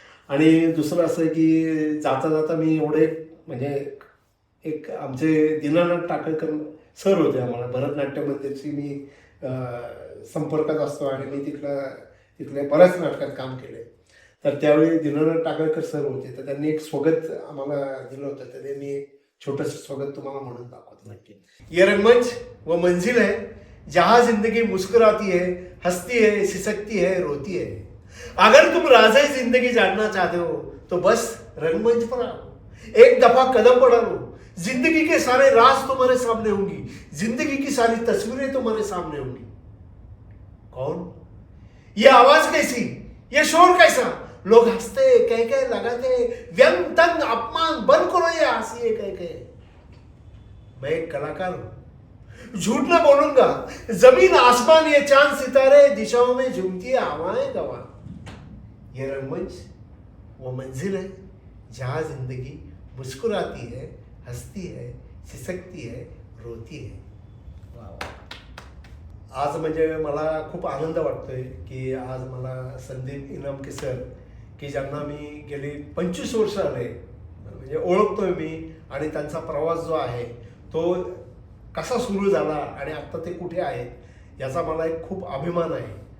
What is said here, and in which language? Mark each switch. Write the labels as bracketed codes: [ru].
[mr] आणि दुसरं असं की जाता जाता मी एवढे म्हणजे एक आमचे दीनानाथ टाकळकर सर होते, आम्हाला भरतनाट्य मंदिरची मी संपर्कात असतो आणि मी तिथल्या बऱ्याच नाटकात काम केले. तर त्यावेळी दीनानाथ टाकळकर सर होते, तर त्यांनी एक स्वागत आम्हाला दिलं होतं. तर ते मी एक छोटंसं स्वागत तुम्हाला म्हणून दाखवतो. नक्की. [hi] ये रंगमंच वो मंजिल है जहां जिंदगी मुस्कुराती है, हंसती है, सिसकती है, रोती है. अगर तुम राज़ जिंदगी जानना चाहते हो तो बस रंगमंच पर आओ, एक दफा कदम बढ़ा लो, जिंदगी के सारे राज तुम्हारे सामने होंगी, जिंदगी की सारी तस्वीरें तुम्हारे सामने होंगी. कौन? ये आवाज कैसी, ये शोर कैसा, लोग हंसते कह कह लगाते, व्यंग तंग अपमान बंद करो ये हंसी कह कह. मैं एक कलाकार हूं, झूठ ना बोलूंगा, जमीन आसमान ये चांद सितारे दिशाओं में झूमती है हवाएं गवा। ये रंगमंच वो मंजिल है जहाँ जिंदगी मुस्कुराती है, हंसती है, सिसकती है, रोती है। [mr] आज म्हणजे मला खूप आनंद वाटतोय की आज मला संदीप इनामके सर, की ज्यांना मी गेली 25 वर्ष आले म्हणजे ओळखतोय मी, आणि त्यांचा प्रवास जो आहे तो कसा सुरू झाला आणि आत्ता ते कुठे आहेत याचा मला एक खूप अभिमान आहे.